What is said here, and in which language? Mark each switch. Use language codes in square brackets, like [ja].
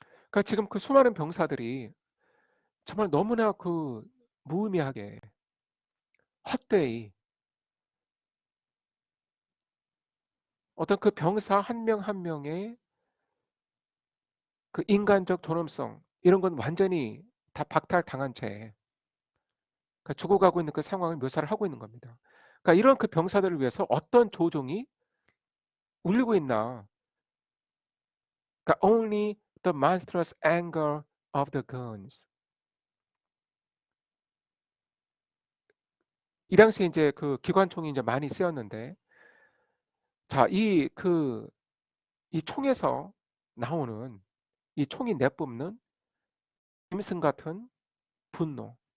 [ko] 그러니까 지금 그 수많은 병사들이 정말 너무나 그 무의미하게 헛되이 어떤 그 병사 한 명 한 명의 그 인간적 존엄성 이런 건 완전히 다 박탈당한 채 그러니까 죽어가고 있는 그 상황을 묘사를 하고 있는 겁니다. 그러니까 이런 그 병사들을 위해서 어떤 조종이 울리고 있나. 그러니까 [en] only the monstrous anger of the guns. [ko] 이 당시에 이제 그 기관총이 이제 많이 쓰였는데 자, 이 총에서 나오는 이 총이 내뿜는 짐승 같은 분노.